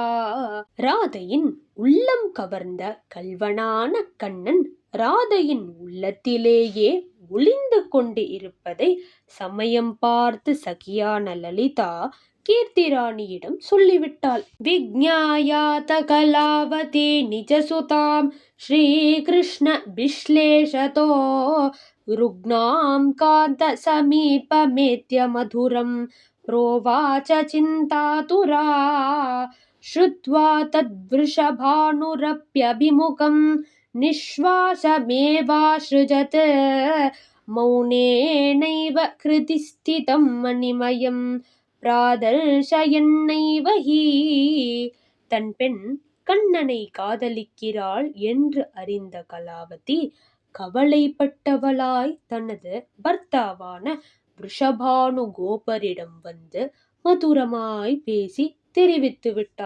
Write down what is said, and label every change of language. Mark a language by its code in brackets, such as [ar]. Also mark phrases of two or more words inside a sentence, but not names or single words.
[ta] ராதையின் உள்ளம் கவர்ந்த கல்வனான கண்ணன் ராதையின் உள்ளத்திலேயே ஒளிந்து கொண்டு இருப்பதை சமயம் பார்த்து சகியான லலிதா கீர்த்திராணியிடம் சொல்லிவிட்டாள். [sa] विज्ञायाथ कलावती निजसुतां श्रीकृष्ण विश्लेषतो रुग्णां कान्त समीपमेत्य मधुरं प्रोवाच चिन्तातुरा श्रुत्वा तद्वृषभानुरप्यभिमुखं निःश्वासमेवासृजत् मौनेनैव हृदि स्थितं मणिमयं प्रादर्शयन्नैव हि [ta] தன் பெண் கண்ணனை காதலிக்கிறாள் என்று அறிந்த கலாவதி கவலைப்பட்டவளாய் தனது பர்த்தாவான விருஷபானு கோபரிடம் வந்து மதுரமாய் பேசி தெரிவித்து விட்டாள்.